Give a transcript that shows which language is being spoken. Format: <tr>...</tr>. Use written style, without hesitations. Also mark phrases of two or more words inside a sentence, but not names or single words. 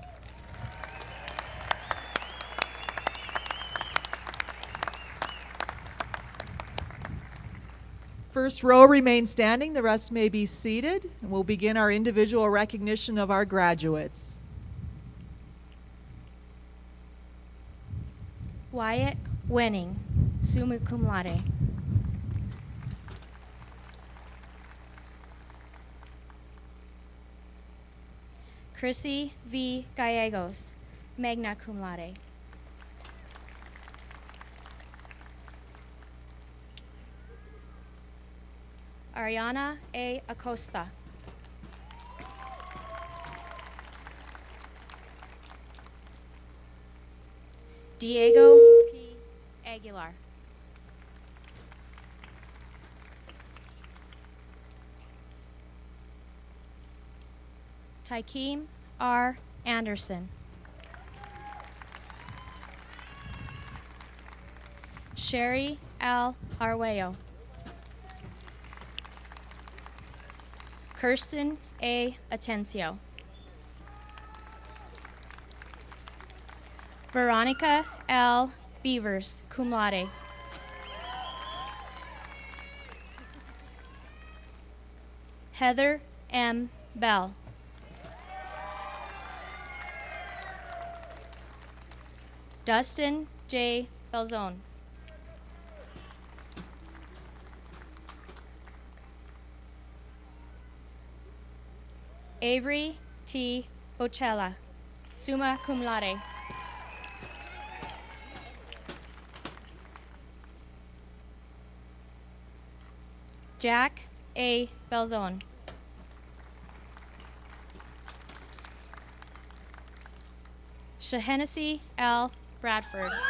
<en>First row remain standing, the rest may be seated, and we'll begin our individual recognition of our graduates. Wyatt Winning,</en> <la>summa cum laude.</la> <en>Chrissy V.</en> <la>Gallegos, magna cum laude.</la> <en>Ariana A. Acosta. Diego P. Aguilar. Tykeem R. Anderson. Sherry L. Arguello. Kirsten A. Atencio. Veronica L. Beavers,</en> <la>cum laude.</la> <en>Heather M. Bell. Dustin J. Belzone. Avery T.</en> <la>Bocella, summa cum laude.</la> <en>Jack A. Belzone. Shahenessy L. Bradford.</en>